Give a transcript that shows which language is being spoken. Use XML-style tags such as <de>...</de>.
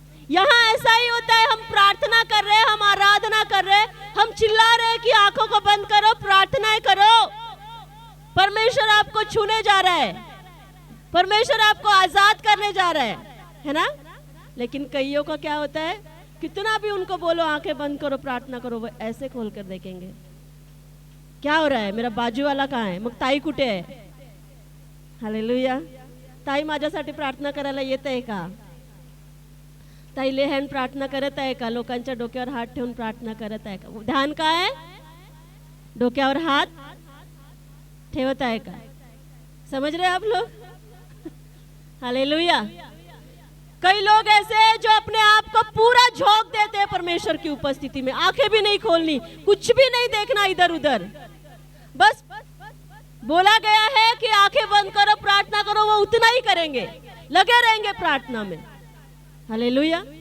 <hi>यहाँ ऐसा ही होता है, हम प्रार्थना कर रहे हैं, हम आराधना कर रहे हैं, हम चिल्ला रहे हैं कि आंखों को बंद करो, प्रार्थनाएं करो, परमेश्वर आपको छूने जा रहा है, परमेश्वर आपको आजाद करने जा रहा है ना? लेकिन कईयों का क्या होता है, कितना भी उनको बोलो आंखें बंद करो, प्रार्थना करो, वो ऐसे खोल कर देखेंगे क्या हो रहा है, मेरा बाजू वाला कहाँ है,</hi> <mr>मग ताई कुठे आहे? हालेलुया. ताई माझ्यासाठी प्रार्थना करायला येत आहे का? ताई लेहन प्रार्थना करत आहे का? लोकांच्या डोक्यावर हात ठेवून प्रार्थना करत आहे का? ध्यान काय आहे? डोक्यावर हात ठेवत आहे का?</mr> <hi>समझ रहे आप लोग? हालेलुया. कई लोग ऐसे हैं जो अपने आप को पूरा झोंक देते हैं परमेश्वर की उपस्थिति में, आंखें भी नहीं खोलनी, कुछ भी नहीं देखना इधर उधर, बस बोला गया है कि आंखें बंद करो, प्रार्थना करो, वो उतना ही करेंगे, लगे रहेंगे प्रार्थना में. हालेलुया.</hi>